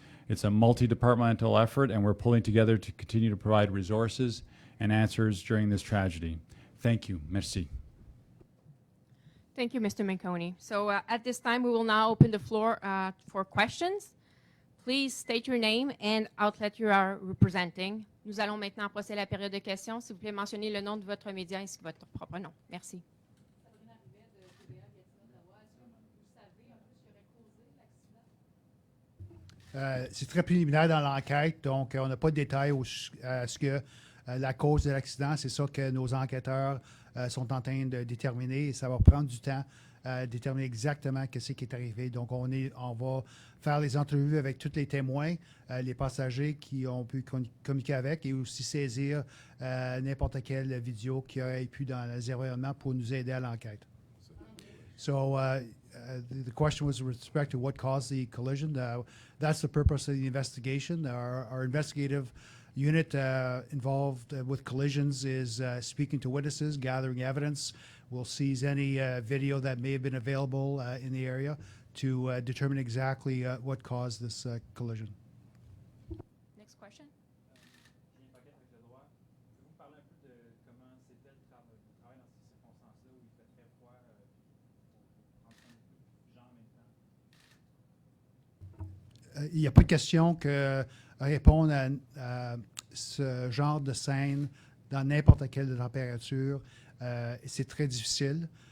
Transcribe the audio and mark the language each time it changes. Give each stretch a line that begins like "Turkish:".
English: It's a multi-departmental effort, and we're pulling together to continue to provide resources and answers during this tragedy. Thank you.
French: Merci.
English: Thank you, Mr. Manconi. So at this time, we will now open the floor for questions. Please state your name and outlet you are representing.
French: Nous allons maintenant procéder à la période de questions. S'il vous plaît, mentionnez le nom de votre média ainsi que votre propre nom. Merci. C'est très préliminaire dans l'enquête, donc on n'a pas de détails à ce que La cause de l'accident, c'est ça que nos enquêteurs sont en train de déterminer et ça va prendre du temps à déterminer exactement ce qui est arrivé. Donc, on va faire les entrevues avec tous les témoins, les passagers qui ont pu communiquer avec et aussi saisir n'importe quelle vidéo qui aurait pu dans les environnements pour nous aider à l'enquête.
English: So the question was with respect to what caused the collision. That's the purpose of the investigation. Our investigative unit involved with collisions is speaking to witnesses, gathering evidence. We'll seize any video that may have been available in the area to determine exactly what caused this collision. Next question.
French: Julien Paquet avec le droit. Pouvez-vous me parler un peu de comment c'était le travail dans ces circonstances-là où il fait très froid, en train de gens en même temps? Il n'y a pas de question que répondre à ce genre de scène dans n'importe quelle température, c'est très difficile.